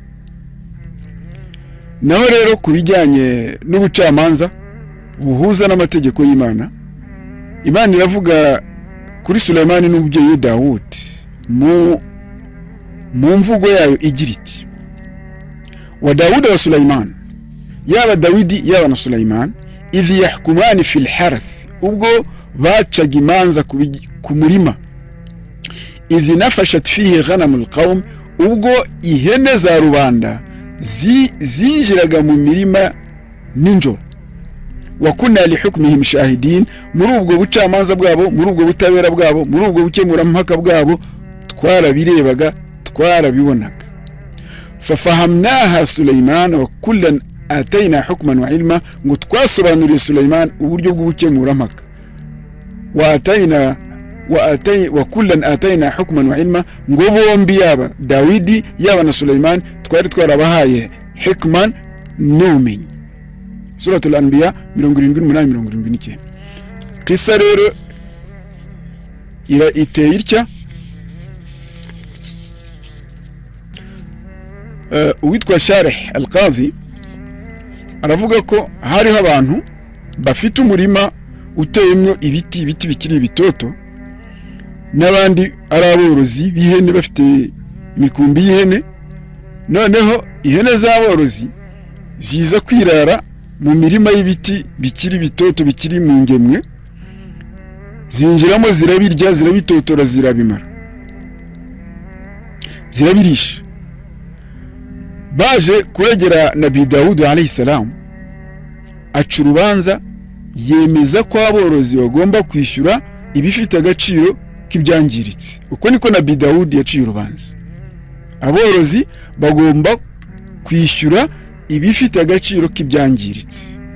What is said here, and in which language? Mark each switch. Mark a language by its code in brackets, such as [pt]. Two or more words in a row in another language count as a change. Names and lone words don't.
[rw] Naho rero kubijyanye n'ubucamanza buhuza n'amategeko y'Imana, Imana iravuga kuri Sulaiman n'umubyeyi we Daud mu mvugo yayo igira iti: [ar] وداود وسليمان, [rw] yaba Dawidi yaba na Sulaiman, [ar] إذ يحكمان في الحرث, [rw] ubwo bacaga imanza ku murima. [ar] إذ نفشت فيه غنم القوم, [rw] ubwo ihene za rubanda zinjiraga mu mirima ninjoro. [ar] وكنا لحكمهم شاهدين, [rw] muri ubwo bucamanza bwabo, muri ubwo butabera bwabo, muri ubwo bukemurampaka bwabo twarabirebaga, twarabibonaga. [ar] ففهمناها سليمان وكلا آتينا حكما وعلما, [rw] ngo twasobanuriye Sulaiman uburyo bw'ubukemurampaka. [ar] وكلا آتينا حكما وعلما, [rw] ngo bombi yaba Dawidi yaba na Sulaiman twari twarabahaye hikman n'ubumenyi. Suratul Anbiya 78-79. Kisa rero iteye itya. Uwitwa Sharih al-Qadhi aravuga ko hariho abantu bafite umurima uteyemwo ibiti bikiri bitoto, n'abandi ari aborozi b'ihene bafite imikumbi y'ihene. noneho ihene z'aborozi ziza kwirara mu mirima y'ibiti bikiri bitoto, bikiri mu ngemwe, zinjiramo zirabirya, zirabitotora, zirabimara, zirabirisha. baje kuregera Nabi Dawud [ar] عليه السلام, [rw] aca urubanza yemeza ko aborozi bagomba kwishyura ibifite agaciro k'ibyangiritse. uko niko Nabi Dawud yaciye urubanza, aborozi bagomba kwishyura ibifite agaciro k'ibyangiritse.